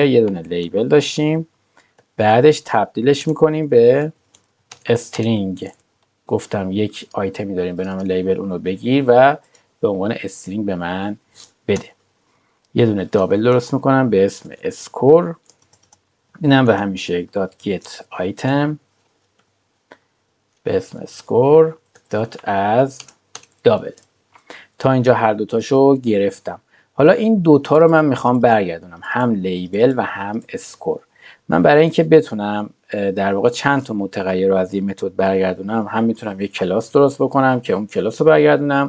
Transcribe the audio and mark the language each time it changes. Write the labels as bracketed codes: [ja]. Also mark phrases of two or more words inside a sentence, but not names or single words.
[fa] یه دونه لیبل داشتیم، بعدش تبدیلش میکنیم به استرینگ. گفتم یک آیتمی داریم به نام لیبل، اونو بگیر و به عنوان استرینگ به من بده. یه دونه دابل درست میکنم به اسم اسکور. اینم به همیشه یک [en] get item [fa] به اسم [en] score as double. [fa] تا اینجا هر دوتاشو گرفتم. حالا این دوتا رو من میخوام برگردونم، هم لیبل و هم اسکور. من برای اینکه بتونم در واقع چند تا متغیر رو از این متد برگردونم، هم میتونم یک کلاس درست بکنم که اون کلاس رو برگردونم.